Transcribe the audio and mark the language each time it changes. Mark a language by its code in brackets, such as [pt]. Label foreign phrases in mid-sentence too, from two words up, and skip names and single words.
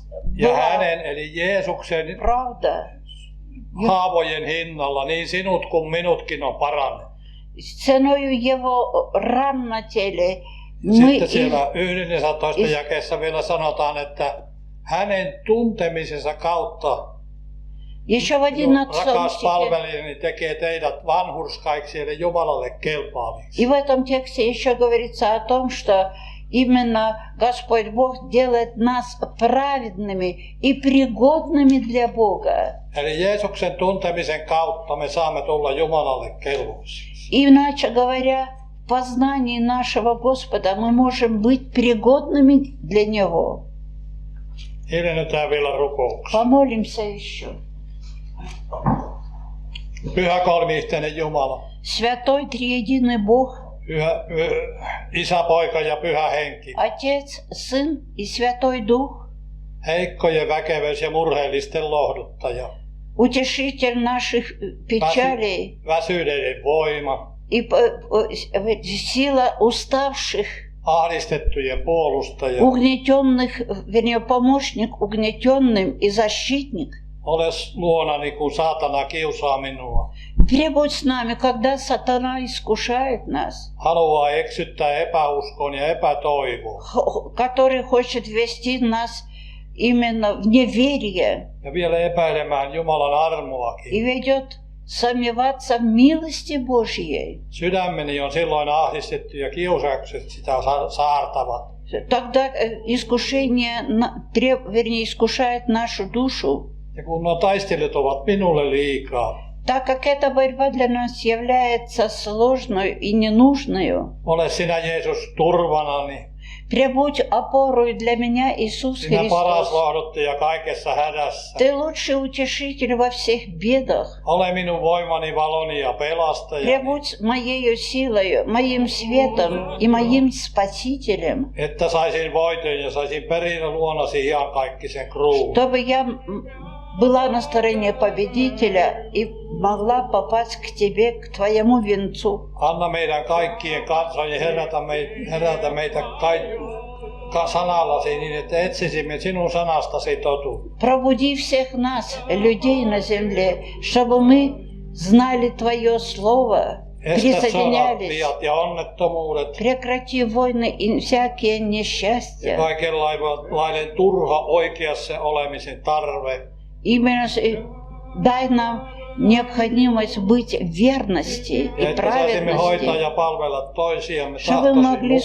[fi] Ja [ru] была [fi] hänen, eli Jeesuksen [ru] правда. [fi] haavojen hinnalla, niin sinut kuin minutkin on parannettu. [ru] Ценою его ран на теле мы [fi] Sitten siellä 11 jakeessa vielä sanotaan, että hänen tuntemisensa kautta [ru] еще в 11 [fi] rakas [ru] стихе. [fi] palvelijani tekee teidät vanhurskaiksi eli Jumalalle kelpaaviksi. [ru] И в этом тексте еще говорится о том, что именно Господь Бог делает нас праведными и пригодными для Бога. [fi] Eli Jeesuksen tuntemisen kautta me saamme tulla Jumalalle kelvollisiksi. [ru] Иначе говоря, в познании нашего Господа мы можем быть пригодными для Него. [fi] Hiljennytään vielä rukouksi. [ru] Помолимся еще. [fi] Pyhä kolmiyhteinen Jumala. [ru] Святой Триединый Бог, [fi] Isä, Poika ja Pyhä Henki. [ru] Отец, Сын и Святой Дух, [fi] Heikkojen väkevyys ja murheellisten lohduttaja. [ru] утешитель наших печалей [fi] Väsyneiden voima. [ru] и сила уставших, [fi] Ahdistettujen puolustaja. [ru] угнетенных, вернее, помощник угнетенным и защитник. [fi] Ole luonani, kun saatana kiusaa minua. [ru] Пребудь с нами, когда сатана искушает нас, [fi] Haluaa eksyttää epäuskon ja epätoivoon. [ru] который хочет ввести нас именно в неверие [fi] Ja vielä epäilemään Jumalan armoakin. [ru] и ведет сомневаться в милости Божьей. [fi] Sydämeni on silloin ahdistettu ja kiusaukset sitä saartavat. [ru] Тогда искушение, вернее, искушает нашу душу. [fi] Ja kun nuo taistelut ovat minulle liikaa, [ru] Так как эта борьба для нас является сложной и ненужной, [fi] ole sinä Jeesus turvanani. [ru] прибудь опорой для меня, Иисус [fi] Sinä paras [ru] Христос. [fi] lohduttaja kaikessa hädässä. [ru] Ты лучший утешитель во всех бедах. [fi] Ole minun voimani, valoni ja pelastajani. [ru] Прибудь моею силою, моим светом и моим Спасителем, [fi] Että saisin voiton ja saisin perinnön luonasi iankaikkisen kruun. [ru] чтобы я была на стороне победителя и могла попасть к Тебе, к Твоему венцу. [fi] Anna meidän kaikkien kansojen herätä meitä sanallasi niin, että etsisimme sinun sanastasi totuutta. [ru] Пробуди всех нас, людей на земле, чтобы мы знали Твое Слово, [fi] Estä sodat, [ru] присоединялись. [fi] viat ja onnettomuudet [ru] Прекрати войны и всякие [fi] ja [ru] несчастья. [fi] kaikenlainen turha oikeassa olemisen tarve. [ru] Именно дай нам необходимость быть в верности [fi] Ja [ru] и [fi] että saisimme hoitaa [ru] праведности, [fi] ja palvella toisiamme [ru] чтобы мы могли